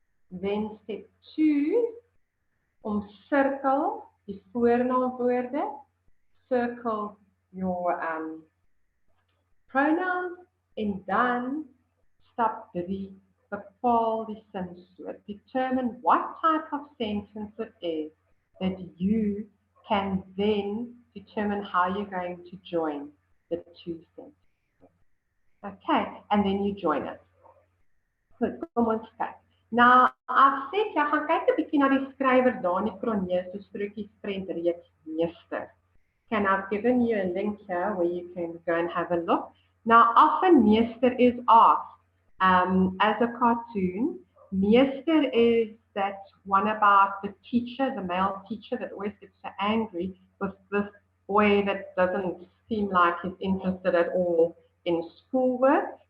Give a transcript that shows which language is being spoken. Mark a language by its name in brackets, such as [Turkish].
[English] Then step 2, [Afrikaans] omcirkel die voornaamwoorde, [English] circle your pronouns, [Afrikaans] en dan stap 3, bepaal die sinsoort. [English] Determine what type of sentence it is that you can then determine how you're going to join the 2 sentences. Okay, and then you join it. [Afrikaans] Goed, kom ons kyk. Nou, [English] I've said, [Afrikaans] jy gaan kyk 'n bietjie na die skrywer Dani Cronje se Strokiesprent reeks meester. [English] Okay, and I've given you a link here where you can go and have a look. Now, often meester is asked as a cartoon. Meester is that one about the teacher, the male teacher that always gets so angry with this boy that doesn't seem like he's interested at all in schoolwork.